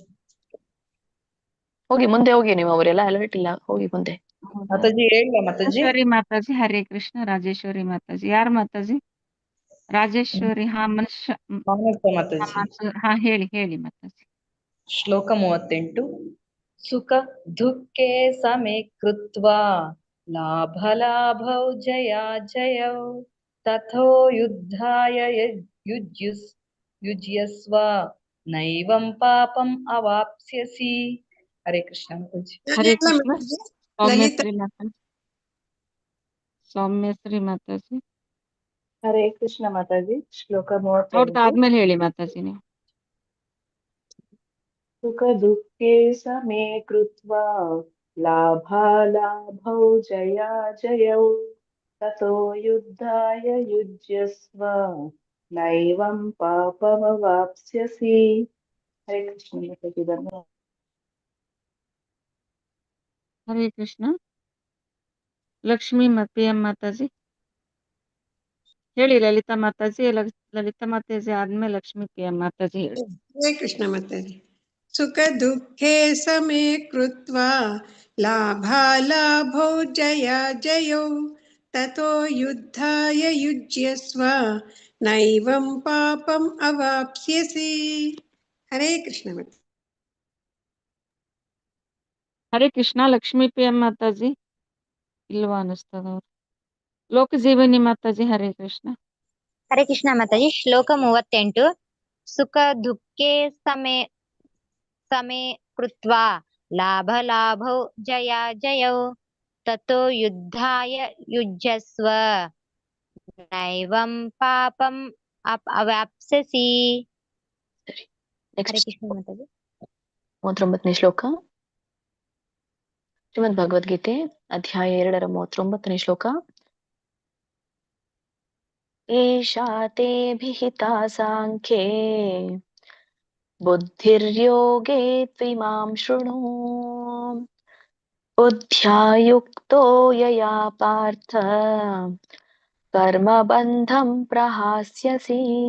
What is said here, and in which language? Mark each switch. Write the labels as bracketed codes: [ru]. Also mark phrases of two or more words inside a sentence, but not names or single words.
[kn] ಹೋಗಿ ಮುಂದೆ ಹೋಗಿ, ನೀವು ಅವರೆಲ್ಲ ಅಲರ್ಟ್ ಇಲ್ಲ, ಹೋಗಿ ಮುಂದೆ. ಮಾತಾಜಿ ಹೇಳ ಮಾತಾಜಿ. ರಾಜೇಶ್ವರಿ ಮಾತಾಜಿ. ಹರೇ ಕೃಷ್ಣ. ರಾಜೇಶ್ವರಿ ಮಾತಾಜಿ. ಯಾರು ಮಾತಾಜಿ? ರಾಜೇಶ್ವರಿ. ಹಾ ಮಾತಾಜಿ. ಹಾ ಹೇಳಿ ಮಾತಾಜಿ. ಶ್ಲೋಕ 38. [sa] ಸುಖ ದುಃಖೇ ಸಮೇ ಕೃತ್ವಾ ಲಾಭಲಾಭೌ ಜಯೌ ತಥೋ ಯುದ್ಧಾಯ ಯುಜ್ಯಸ್ವ ನೈವಂ ಪಾಪಂ ಅವಾಪ್ಸ್ಯಸಿ. [kn] ಹರೇ ಕೃಷ್ಣ ಮಾತಾಜಿ. ಹರೇ ಕೃಷ್ಣ. ಸೌಮ್ಯಶ್ರೀ ಮಾತಾಜಿ. ಸೌಮ್ಯಶ್ರೀ ಮಾತಾಜಿ. ಹರೇ ಕೃಷ್ಣ ಮಾತಾಜಿ. ಶ್ಲೋಕ ಅವ್ರದ್ದು 38. ಆದ್ಮೇಲೆ ಹೇಳಿ ಮಾತಾಜಿ ನೀವು. [sa] ಸುಖ ದುಃಖೇ ಸಮೇ ಕೃತ್ವಾ ಲಾಭಾಲಾಭೌ ಜಯೌ ತಥೋ ಯುದ್ಧಾಯ ಯುಜ್ಯಸ್ವ ನೈವಂ ಪಾಪಮವಾಪ್ಸ್ಯಸಿ. [kn] ಹರೇ ಕೃಷ್ಣ ಮಾತಾಜಿ. ಧನ್ಯವಾದ. ಹರೇ ಕೃಷ್ಣ. ಲಕ್ಷ್ಮೀ PM ಮಾತಾಜಿ ಹೇಳಿ. ಲಲಿತಾ ಮಾತಾಜಿ. ಲಲಿತಾ ಮಾತಾಜಿ ಆದ್ಮೇಲೆ ಲಕ್ಷ್ಮೀ PM ಮಾತಾಜಿ ಹೇಳಿ. ಹರೇ ಕೃಷ್ಣ ಮಾತಾಜಿ. [sa] ಸುಖ ದುಃಖೇ ಸಮೇ ಕೃತ್ವಾ ಲಾಭಾಲಾಭೌ ಜಯೌ ತಥೋ ಯುದ್ಧಾಯ ಯುಜ್ಯಸ್ವ ನೈವಂ ಪಾಪಂ ಅವಾಪ್ಸ್ಯಸಿ. [kn] ಹರೇ ಕೃಷ್ಣ ಮಾತಾಜಿ. ಹರೇ ಕೃಷ್ಣ. ಲಕ್ಷ್ಮೀ PM ಮಾತಾಜಿ ಇಲ್ವಾ ಅನಿಸ್ತದವ್ರು. ಲೋಕಜೀವನಿ ಮಾತಾಜಿ. ಹರೇ ಕೃಷ್ಣ. ಹರೇ ಕೃಷ್ಣ ಮಾತಾಜಿ. ಶ್ಲೋಕ 38. [sa] ಸುಖ ದುಃಖೇ ಸಮೇ ಕೃತ್ವಾ ಲಾಭಲಾಭೌ ಜಯೌ ತಥೋ ಯುದ್ಧಾಯ ಯುಜ್ಯಸ್ವ ನೈವಂ ಪಾಪಂ ಅವಾಪ್ಸ್ಯಸಿ. [kn] ಹರೇ ಕೃಷ್ಣ ಮಾತಾಜಿ. 39ನೇ ಶ್ಲೋಕ. ಶ್ರೀಮದ್ ಭಗವದ್ಗೀತೆ ಅಧ್ಯಾಯ 2ರ 39ನೇ ಶ್ಲೋಕ. [sa] ಏಷಾ ತೇ ಭಿಹಿತಾ ಸಾಂಖ್ಯೇ ಬುದ್ಧಿರ್ಯೋಗೇ ತ್ವಿಮಾಂ ಶೃಣು ಬುದ್ಧ್ಯಾ ಯುಕ್ತೋ ಯಯಾ ಪಾರ್ಥ ಕರ್ಮಬಂಧಂ ಪ್ರಹಾಸ್ಯಸಿ.